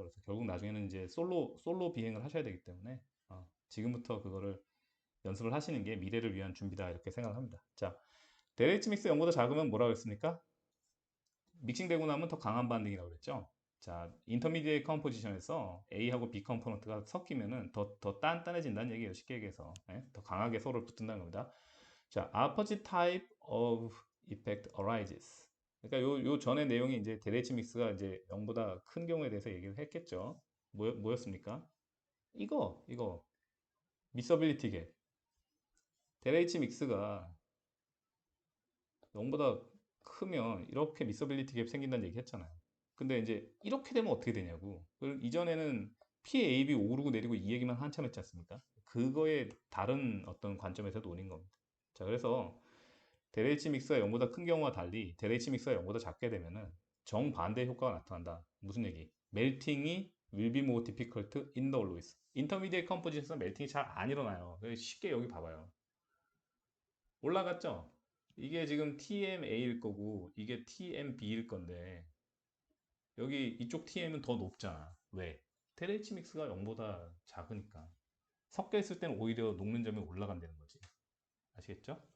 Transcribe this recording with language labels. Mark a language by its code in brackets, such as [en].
[ko] 그래서 결국 나중에는 이제 솔로 비행을 하셔야 되기 때문에 지금부터 그거를 연습을 하시는 게 미래를 위한 준비다 이렇게 생각을 합니다. 자, 데레이츠 믹스 연보다 작으면 뭐라고 했습니까? 믹싱되고 나면 더 강한 반응이라고 그랬죠. 자, 인터미디에이트 컴포지션에서 A하고 B 컴포넌트가 섞이면은 더 단단해진다는 얘기예요. 쉽게 얘기해서. 더 강하게 서로 붙는다는 겁니다. [en] 자, opposite type of effect arises. [ko] 그러니까 요 전에 내용이 이제 데레이츠 믹스가 이제 0보다 큰 경우에 대해서 얘기를 했겠죠. 뭐였습니까? 이거 미서빌리티 갭. 데레이츠 믹스가 0보다 크면 이렇게 미서빌리티 갭 생긴다는 얘기 했잖아요. 근데 이제 이렇게 되면 어떻게 되냐고. 이전에는 PAB 오르고 내리고 이 얘기만 한참 했지 않습니까? 그거에 다른 어떤 관점에서 논인 겁니다. 자, 그래서 데레이치 믹스가 0보다 큰 경우와 달리 데레이치 믹스가 0보다 작게 되면은 정반대 효과가 나타난다. 무슨 얘기? [en] 멜팅이 will be more difficult in the alloys. [ko] 인터미디에이트 컴포지션에서 멜팅이 잘 안 일어나요. 쉽게 여기 봐봐요. 올라갔죠? 이게 지금 TMA일 거고 이게 TMB일 건데 여기 이쪽 TM은 더 높잖아. 왜? 테레치 믹스가 0보다 작으니까. 섞여 있을 때는 오히려 녹는 점이 올라간다는 거지. 아시겠죠?